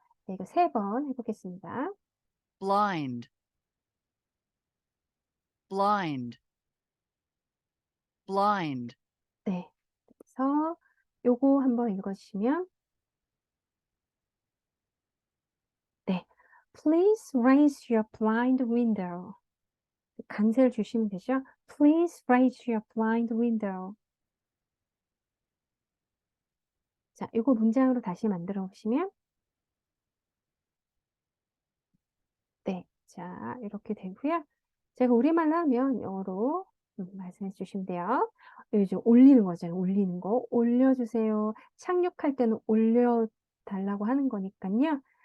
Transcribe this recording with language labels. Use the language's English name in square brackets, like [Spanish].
[Korean] 네, 이거 3번 해보겠습니다. [English] blind, blind, blind, [Korean] 네. 그래서 요거 한번 읽어주시면 네. [English] Please raise your blind window. [Korean] 강세를 주시면 되죠. [English] Please raise your blind window. [Korean] 자, 요거 문장으로 다시 만들어 보시면 네. 자, 이렇게 되고요. 제가 우리말로 하면 영어로 말씀해 주시면 돼요. 요즘 올리는 거잖아요. 올리는 거. 올려주세요. 착륙할 때는 올려달라고 하는 거니까요.